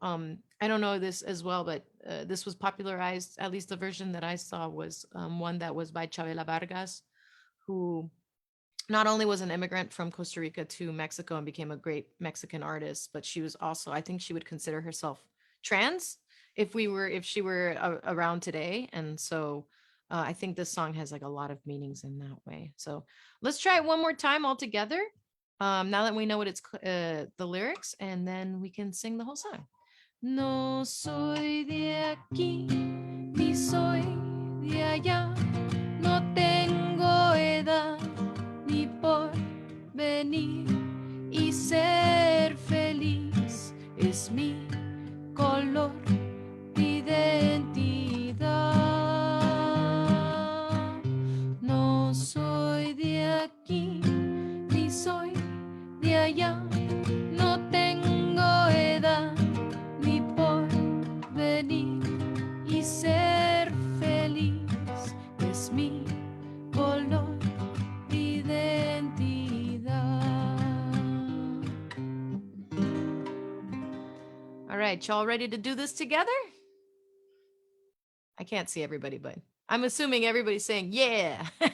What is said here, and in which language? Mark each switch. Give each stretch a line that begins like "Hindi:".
English: I don't know this as well, but this was popularized, at least the version that I saw was one that was by Chavela Vargas, who not only was an immigrant from Costa Rica to Mexico and became a great Mexican artist, but she was also, I think she would consider herself trans if she were around today. And so I think this song has like a lot of meanings in that way. So let's try it one more time all together. Now that we know what it's the lyrics, and then we can sing the whole song.
Spanish: No soy de aquí, ni soy de allá, no tengo edad ni por venir, y ser feliz es mi color de identidad. No soy de aquí, ni soy de allá, no tengo edad ni por venir, y ser feliz es mi color de identidad.
English: All right, y'all ready to do this together? I can't see everybody, but I'm assuming everybody's saying, yeah.